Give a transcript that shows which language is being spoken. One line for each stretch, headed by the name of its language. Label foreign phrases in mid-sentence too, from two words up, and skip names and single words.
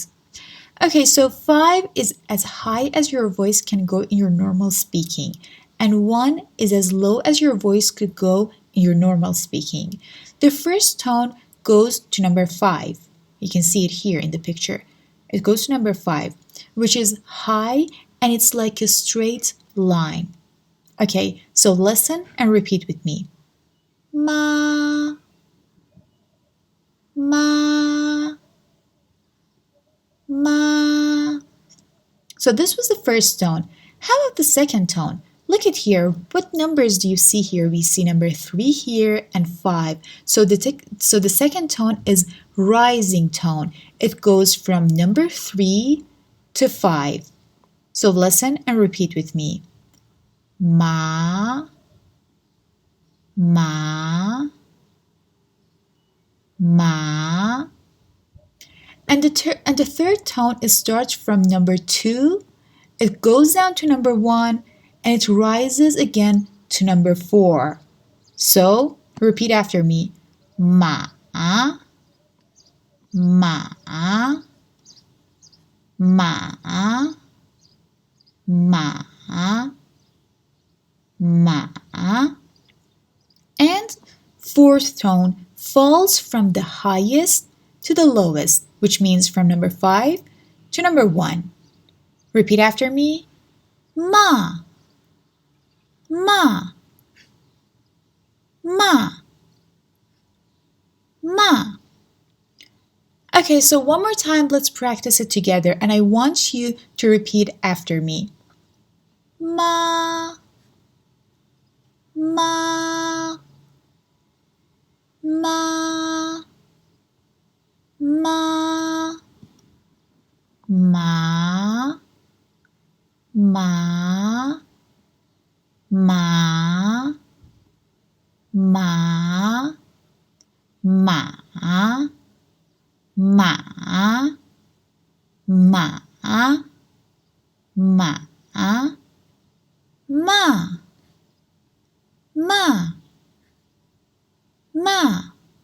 English: Okay, so 5 is as high as your voice can go in your normal speaking, and 1 is as low as your voice could go in your normal speaking. The first tone goes to number 5. You can see it here in the picture. It goes to number 5, which is high and it's like a straight line. Okay, so listen and repeat with me.
Chinese: Ma, ma, ma.
English: So this was the first tone. How about the second tone? Look at here. What numbers do you see here? We see number 3 here and 5. So the second tone is rising tone. It goes from number 3 to 5. So listen and repeat with me.
Chinese: Ma, ma, ma.
English: And the third tone starts from number 2. It goes down to number 1 and it rises again to number 4. So repeat after me.
Chinese: Ma, ma, ma, ma, ma.
English: And fourth tone falls from the highest to the lowest, which means from number 5 to number 1. Repeat after me.
Chinese: Ma, ma, ma, ma.
English: Okay, so one more time, let's practice it together, and I want you to repeat after me.
Chinese: Ma, ma, ma, ma, ma, ma, ma, ma, ma, ma, ma, ma, ma, ma, ma.